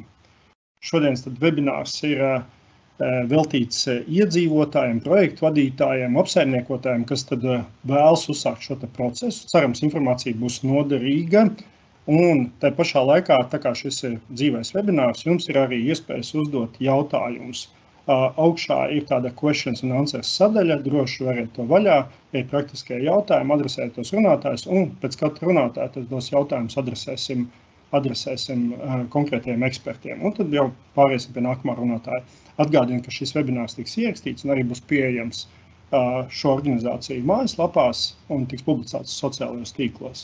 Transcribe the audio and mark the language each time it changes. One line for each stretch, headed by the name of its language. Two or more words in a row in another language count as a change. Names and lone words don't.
Latvian: Šodienas webinārs ir veltīts iedzīvotājiem, projektu vadītājiem, apsaimniekotājiem, kas tad vēlas uzsākt šo procesu. Cerams, informācija būs noderīga. Un tā pašā laikā, tā kā šis ir dzīvais webinārs, jums ir arī iespējas uzdot jautājumus. Augšā ir tāda
English: questions and answers
Latvian: sadaļa, droši variet to vaļā, ir praktiskie jautājumi, adresēt tos runātājus, un pēc katra runātāja tos jautājumus adresēsim konkrētiem ekspertiem. Un tad jau pāriesim pie nākamā runātāja. Atgādinu, ka šis webinārs tiks ierakstīts un arī būs pieejams šo organizāciju mājaslapās un tiks publicēts sociālajos tīklos.